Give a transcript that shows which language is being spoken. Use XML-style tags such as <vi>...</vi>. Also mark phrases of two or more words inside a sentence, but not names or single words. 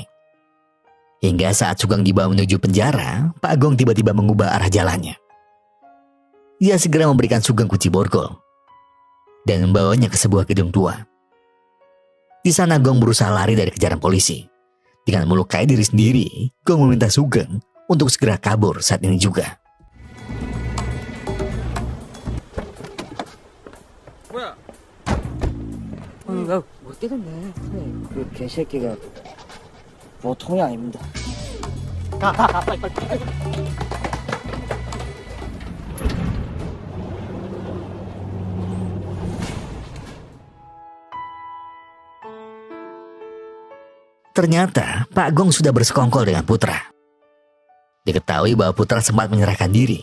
<id>Hingga saat Sugeng dibawa menuju penjara, Pak Gong tiba-tiba mengubah arah jalannya. Ia segera memberikan Sugeng kunci borgol dan membawanya ke sebuah gedung tua. Di sana Gong berusaha lari dari kejaran polisi. Dengan melukai diri sendiri, Gong meminta Sugeng untuk segera kabur saat ini juga.</id> <ko>야, 못 뛰던데. 그 개새끼가 보통이 아닙니다. 가, 빨리.</ko> <id>Ternyata Pak Gong sudah bersekongkol dengan Putra. Diketahui bahwa Putra sempat menyerahkan diri.</id>